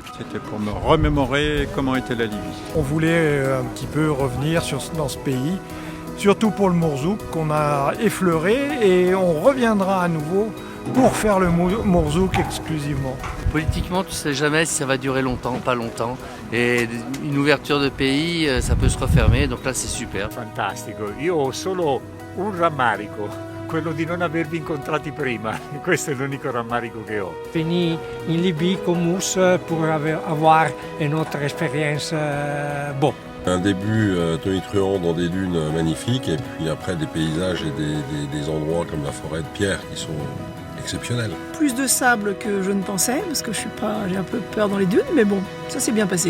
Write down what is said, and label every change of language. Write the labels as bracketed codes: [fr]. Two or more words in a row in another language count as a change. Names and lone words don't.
[fr] C'était pour me remémorer comment était la Libye. On voulait un petit peu revenir dans ce pays, surtout pour le Mourzouk qu'on a effleuré, et on reviendra à nouveau pour faire le Mourzouk exclusivement. Politiquement, tu sais jamais si ça va durer longtemps, pas longtemps. Et une ouverture de pays, ça peut se refermer, donc là c'est super. [it] Fantastico, io ho solo un rammarico, quello di non avervi incontrati prima. Questo è l'unico rammarico che ho. [fr] Fini in Libye comme Mousse pour avoir une autre expérience bon. Un début tonitruant dans des dunes magnifiques, et puis après des paysages et des endroits comme la forêt de pierre qui sont exceptionnels. Plus de sable que je ne pensais, parce que j'ai un peu peur dans les dunes, mais bon, ça s'est bien passé.